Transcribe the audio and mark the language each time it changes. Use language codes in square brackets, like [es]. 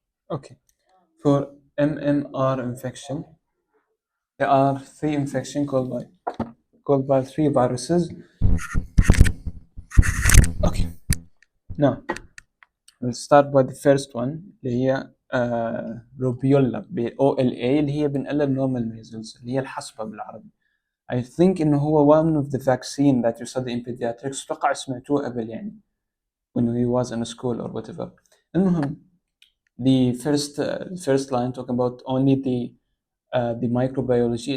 [en] Okay. For MMR infection, there are 3 infections caused by 3 viruses. Okay. Now, we'll start by the first one [ar] اللي هي روبيولا ب OLA اللي هي بنقلب [en] normal measles [ar] اللي هي الحصبة بالعربي. [en] I think [ar] إنه [en] هو one of the vaccine that you study in pediatrics. [ar] أتوقع سمعتوه قبل يعني [en] when he was in school or whatever. [ar] المهم [en] the first line talk about only the microbiology.